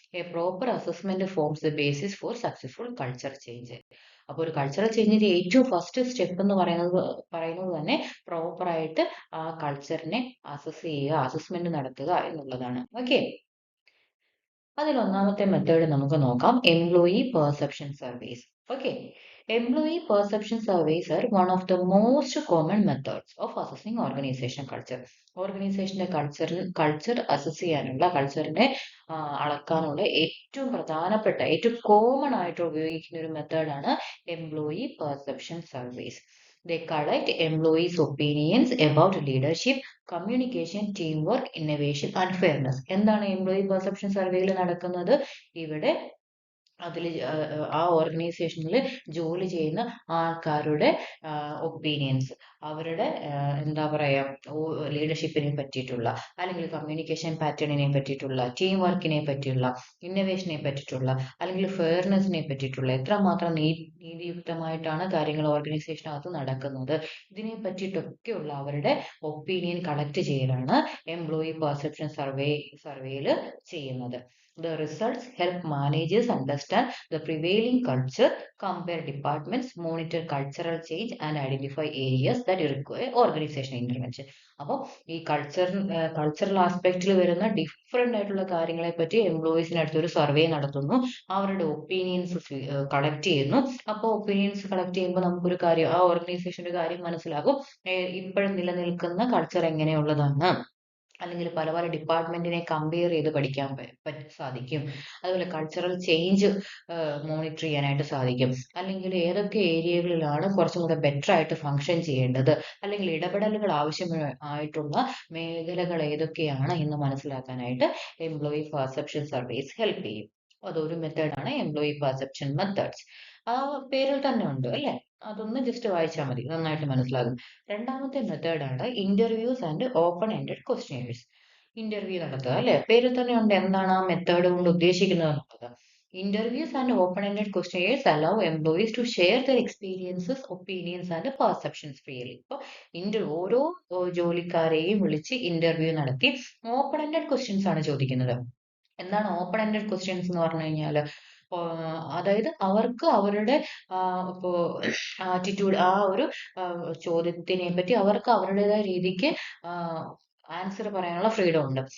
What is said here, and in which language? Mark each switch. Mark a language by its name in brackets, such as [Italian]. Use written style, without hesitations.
[English] A proper assessment forms the basis for successful culture change. [Malayalam] അപ്പോൾ ഒരു cultural ചേഞ്ചിന്റെ ഏറ്റവും first step എന്ന് പറയുന്നത് തന്നെ പ്രോപ്പർ ആയിട്ട് ആ കൾച്ചറിനെ അസസ് ചെയ്യുക, അസസ്മെന്റ് നടത്തുക എന്നുള്ളതാണ്. ഓക്കെ. അതിൽ ഒന്നാമത്തെ മെത്തേഡ് നമുക്ക് നോക്കാം, employee perception surveys. Okay. [English] Employee perception surveys are one of the most common methods of assessing organization culture. [Malayalam] ഓർഗനൈസേഷന്റെ കൾച്ചർ അസസ് ചെയ്യാനുള്ള, കൾച്ചറിനെ അളക്കാനുള്ള ഏറ്റവും പ്രധാനപ്പെട്ട, ഏറ്റവും കോമൺ ആയിട്ട് ഉപയോഗിക്കുന്ന ഒരു മെത്തേഡാണ് employee perception surveys. [English] They collect employees' opinions about leadership, communication, teamwork, innovation and fairness. [Malayalam] എന്താണ് എംപ്ലോയി പെർസെപ്ഷൻ സർവേയിൽ നടക്കുന്നത്? ഇവിടെ അതിൽ ആ ഓർഗനൈസേഷനിൽ ജോലി ചെയ്യുന്ന ആൾക്കാരുടെ ഒപ്പീനിയൻസ്, അവരുടെ എന്താ പറയാ, ലീഡർഷിപ്പിനെ പറ്റിയിട്ടുള്ള, അല്ലെങ്കിൽ കമ്മ്യൂണിക്കേഷൻ പാറ്റേണിനെ പറ്റിയിട്ടുള്ള, ടീം വർക്കിനെ പറ്റിയുള്ള, ഇന്നോവേഷനെ പറ്റിയിട്ടുള്ള, അല്ലെങ്കിൽ ഫെയർനെസ്സിനെ പറ്റിയിട്ടുള്ള, എത്രമാത്രം നീതിയുക്തമായിട്ടാണ് കാര്യങ്ങൾ ഓർഗനൈസേഷനകത്ത് നടക്കുന്നത്, ഇതിനെ പറ്റിയിട്ടൊക്കെയുള്ള അവരുടെ ഒപ്പീനിയൻ കളക്ട് ചെയ്യലാണ് എംപ്ലോയി പെർസെപ്ഷൻ സർവേയിൽ ചെയ്യുന്നത്. [English] The results help managers understand the prevailing culture, compare departments, monitor cultural change, and identify areas that require organizational intervention. [Malayalam] അപ്പോൾ ഈ കൾച്ചറൽ ആസ്പെക്റ്റിൽ വരുന്ന ഡിഫറെന്റ് ആയിട്ടുള്ള കാര്യങ്ങളെ പറ്റി എംപ്ലോയീസിന് അടുത്തൊരു സർവേ നടത്തുന്നു, അവരുടെ ഒപ്പീനിയൻസ് കളക്ട് ചെയ്യുന്നു. അപ്പോൾ ഒപ്പീനിയൻസ് കളക്ട് ചെയ്യുമ്പോൾ നമുക്കൊരു കാര്യം, ആ ഓർഗനൈസേഷന്റെ കാര്യം മനസ്സിലാകും. ഇപ്പോഴും നിലനിൽക്കുന്ന കൾച്ചർ എങ്ങനെയുള്ളതാണ്, അല്ലെങ്കിൽ പല പല ഡിപ്പാർട്ട്മെന്റിനെ കമ്പയർ ചെയ്ത് പഠിക്കാൻ സാധിക്കും. അതുപോലെ കൾച്ചറൽ ചേഞ്ച് മോണിറ്റർ ചെയ്യാനായിട്ട് സാധിക്കും. അല്ലെങ്കിൽ ഏതൊക്കെ ഏരിയകളിലാണ് കുറച്ചും കൂടെ ബെറ്റർ ആയിട്ട് ഫങ്ഷൻ ചെയ്യേണ്ടത്, അല്ലെങ്കിൽ ഇടപെടലുകൾ ആവശ്യമായിട്ടുള്ള മേഖലകൾ ഏതൊക്കെയാണ് എന്ന് മനസ്സിലാക്കാനായിട്ട് എംപ്ലോയി പെർസെപ്ഷൻ സർവേസ് ഹെൽപ്പ് ചെയ്യും. അതൊരു മെത്തേഡാണ് എംപ്ലോയി പെർസെപ്ഷൻ മെത്തേഡ്സ്. ആ പേരിൽ തന്നെ ഉണ്ട് അല്ലേ, അതൊന്ന് ജസ്റ്റ് വായിച്ചാൽ മതി, നന്നായിട്ട് മനസ്സിലാകും. രണ്ടാമത്തെ മെത്തേഡാണ് interviews and open ended questions. Interview നടത്തുക അല്ലെ, പേരിൽ തന്നെ ഉണ്ട് എന്താണ് ആ മെത്തേഡ് കൊണ്ട് ഉദ്ദേശിക്കുന്നത് എന്നുള്ളത്. [English] Interviews and open-ended questionnaires allow employees to share their experiences, opinions and perceptions freely. [Malayalam] ഇപ്പോൾ ഓരോ ജോലിക്കാരെയും വിളിച്ച് ഇന്റർവ്യൂ നടത്തി ഓപ്പൺ എൻഡഡ് ക്വസ്റ്റ്യൻസ് ആണ് ചോദിക്കുന്നത്. എന്താണ് ഓപ്പൺ എൻഡഡ് ക്വസ്റ്റ്യൻസ് എന്ന് പറഞ്ഞു കഴിഞ്ഞാൽ, അതായത് അവർക്ക് അവരുടെ ഇപ്പോ ആറ്റിറ്റ്യൂഡ്, ആ ഒരു ചോദ്യത്തിനെ പറ്റി അവർക്ക് അവരുടേതായ രീതിക്ക് ആൻസർ പറയാനുള്ള ഫ്രീഡം ഉണ്ട്.